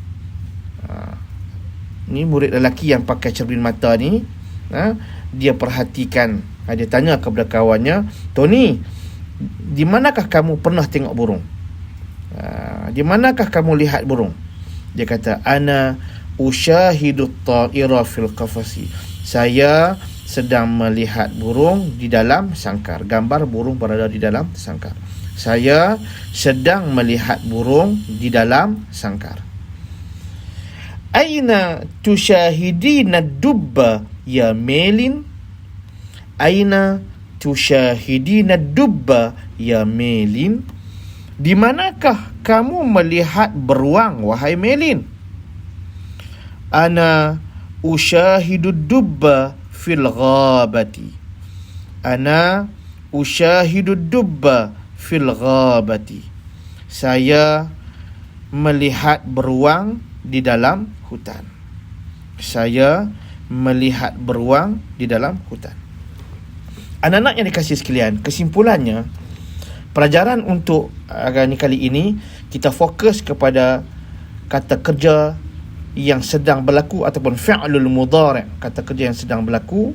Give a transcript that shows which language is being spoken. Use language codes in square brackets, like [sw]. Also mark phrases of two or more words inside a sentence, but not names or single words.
[ms] Ni murid lelaki yang pakai cermin mata ni, dia perhatikan, dia tanya kepada kawannya, Tony, di manakah kamu pernah tengok burung? Di manakah kamu lihat burung? Dia kata, [ar] أنا أشاهد طائرا في القفص. [ms] Saya sedang melihat burung di dalam sangkar. Gambar burung berada di dalam sangkar. Saya sedang melihat burung di dalam sangkar. [ar] أين تشاهدين دبا يا Melin? أين تشاهدين دبا يا Melin? [ms] Di manakah kamu melihat beruang, wahai Melin? [ar] أنا أشاهد دبا في الغابة. أنا أشاهد دبا في الغابة. [ms] Saya melihat beruang di dalam hutan. Saya melihat beruang di dalam hutan. Anak-anak yang dikasihi sekalian, kesimpulannya, pelajaran untuk kali ini kita fokus kepada kata kerja yang sedang berlaku ataupun [ar] فعل المضارع', [ms] kata kerja yang sedang berlaku.